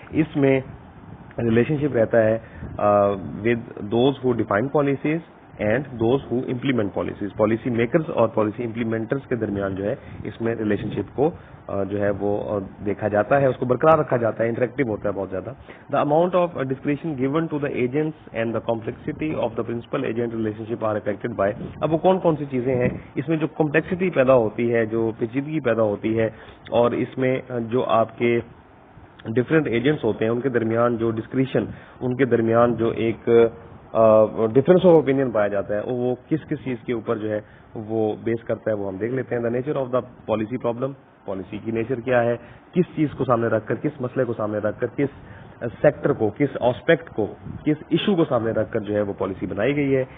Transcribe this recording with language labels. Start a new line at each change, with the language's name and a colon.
Urdu: اس میں ریلیشن شپ رہتا ہے
English: With those who define policies and those who implement policies.
Urdu: Policy makers اور policy امپلیمنٹرز کے درمیان جو ہے اس میں ریلیشن شپ کو جو ہے وہ دیکھا جاتا ہے, اس کو برقرار رکھا جاتا ہے, انٹریکٹیو ہوتا ہے بہت زیادہ.
English: The amount of discretion given to the agents and the complexity of the principal agent relationship are affected by.
Urdu: اب وہ کون کون سی چیزیں ہیں اس میں جو کمپلیکسٹی پیدا ہوتی ہے, جو پیچیدگی پیدا ہوتی ہے, اور اس میں جو آپ کے ڈفرینٹ ایجنٹس ہوتے ہیں ان کے درمیان جو ڈسکریشن, ان کے درمیان جو ایک ڈفرینس آف اوپینین پایا جاتا ہے, وہ کس کس چیز کے اوپر جو ہے وہ بیس کرتا ہے, وہ ہم دیکھ لیتے ہیں.
English: the nature of the policy problem,
Urdu: policy کی نیچر کیا ہے, کس چیز کو سامنے رکھ کر, کس مسئلے کو سامنے رکھ کر, کس سیکٹر کو, کس آسپیکٹ کو, کس ایشو کو سامنے رکھ کر جو ہے وہ پالیسی بنائی گئی ہے.